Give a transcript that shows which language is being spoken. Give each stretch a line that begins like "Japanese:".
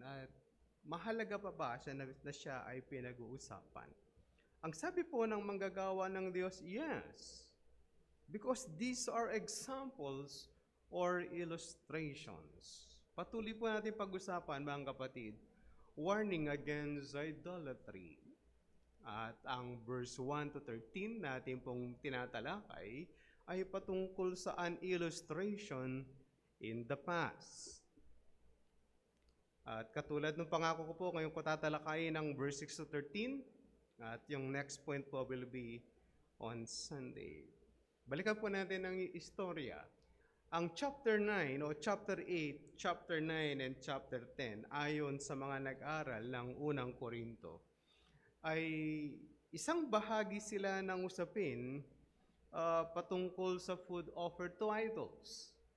Filipino: At mahalaga pa ba siya na siya ay pinag-uusapan? Ang sabi po ng manggagawa ng Diyos, yes.
English: Because these are examples or illustrations.
Filipino: Patuloy po natin pag-usapan, mga kapatid,
English: warning against idolatry.
Filipino: At ang verse 1 to 13 natin pong tinatalakay ay patungkol sa
English: an illustration in the past.
Filipino: At katulad ng pangako ko po, ngayon ko tatalakayin ang verse 6 to 13. At yung
English: next point po will be on Sunday.
Filipino: Balikan po natin ang istorya. Ang chapter 9 o chapter 8, chapter 9, and chapter 10, ayon sa mga nag-aral ng unang Korinto, ay isang bahagi sila ng usapin patungkol sa
English: food offered to idols.